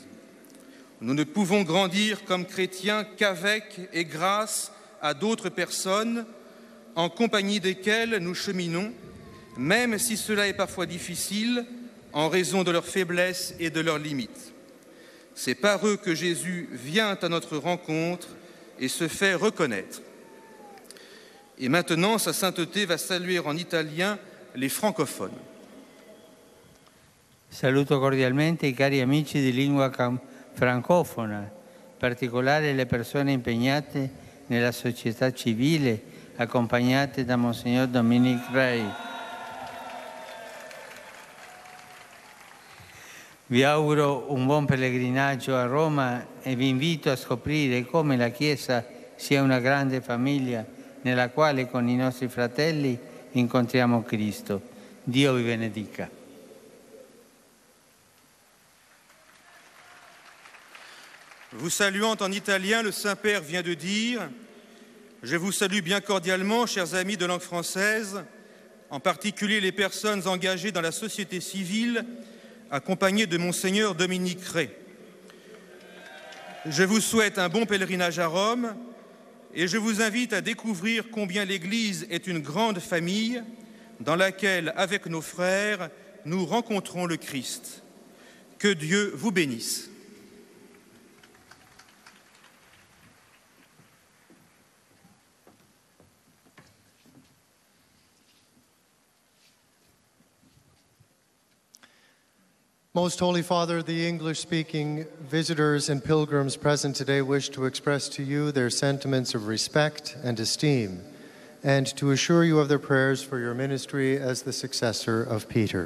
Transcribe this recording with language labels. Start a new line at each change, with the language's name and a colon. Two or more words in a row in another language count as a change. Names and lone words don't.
French: Nous ne pouvons grandir comme chrétiens qu'avec et grâce à d'autres personnes en compagnie desquelles nous cheminons, même si cela est parfois difficile en raison de leurs faiblesses et de leurs limites. C'est par eux que Jésus vient à notre rencontre et se fait reconnaître. Et maintenant, sa sainteté va saluer en italien les francophones.
Italian: Saluto cordialmente i cari amici di lingua francofona, in particolare le persone impegnate nella società civile, accompagnate da Monsignor Dominic Rey. Vi auguro un buon pellegrinaggio a Roma e vi invito a scoprire come la Chiesa sia una grande famiglia nella quale con i nostri fratelli incontriamo Cristo. Dio vi benedica.
French: Vous saluant en italien, le Saint-Père vient de dire « Je vous salue bien cordialement, chers amis de langue française, en particulier les personnes engagées dans la société civile, accompagnées de Monseigneur Dominic Rey. Je vous souhaite un bon pèlerinage à Rome et je vous invite à découvrir combien l'Église est une grande famille dans laquelle, avec nos frères, nous rencontrons le Christ. Que Dieu vous bénisse. »
English: Most Holy Father, the English-speaking visitors and pilgrims present today wish to express to you their sentiments of respect and esteem, and to assure you of their prayers for your ministry as the successor of Peter.